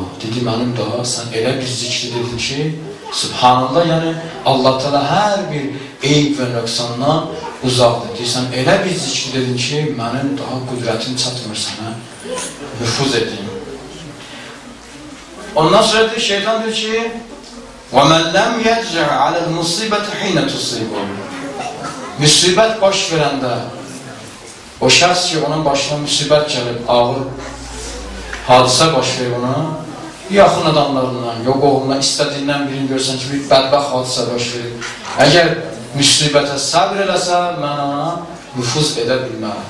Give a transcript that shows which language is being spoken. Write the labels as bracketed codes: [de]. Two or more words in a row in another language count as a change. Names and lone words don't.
[az] Dedi, mənim daha sən elə bir zikri dedin ki, Subhanallah, yəni Allah Teala hər bir eyb və nöqsandan uzaqdır. Deyirsən, elə bir zikri dedin ki, mənim daha qüdrətim çatmır sənə, nüfuz edeyim. Ondan sonra deyir, şeytan deyir ki, [ar] وَمَنْ لَمْ يَجْرَعَ عَلَى الْمُصِيبَةِ حِينَ تُصِيبُهُ. [az] Müsibət baş verəndə, o şəxs ki, onun başına müsibət gəlib, ağır hadisə baş verir ona, yaxın adamlarından, yox oğlundan, istədiyindən birini görsən ki, bir bədbəxt hadisə baş verir. Əgər müsibətə səbr eləsə, mən ona nüfuz edə bilmərəm.